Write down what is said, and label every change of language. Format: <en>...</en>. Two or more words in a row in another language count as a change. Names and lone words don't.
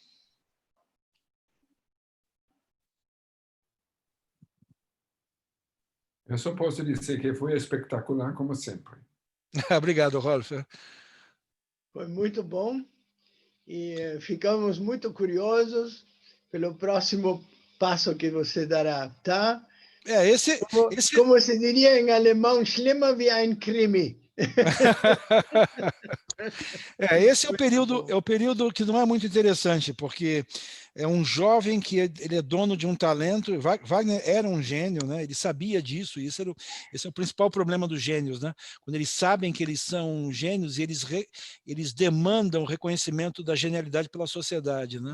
<pt>Eu só posso dizer que foi espetacular, como sempre. Obrigado, Rolf. Foi muito bom e ficamos muito curiosos pelo próximo passo que você dará, tá? Como se diria em alemão,</pt> <de>schlimmer wie ein Krimi.</de> <pt>Esse é o período que não é muito interessante, porque é um jovem que ele é dono de um talento. Wagner era um gênio, né? Ele sabia disso, e esse é o principal problema dos gênios, né? Quando eles sabem que eles são gênios e eles demandam o reconhecimento da genialidade pela sociedade, né?</pt>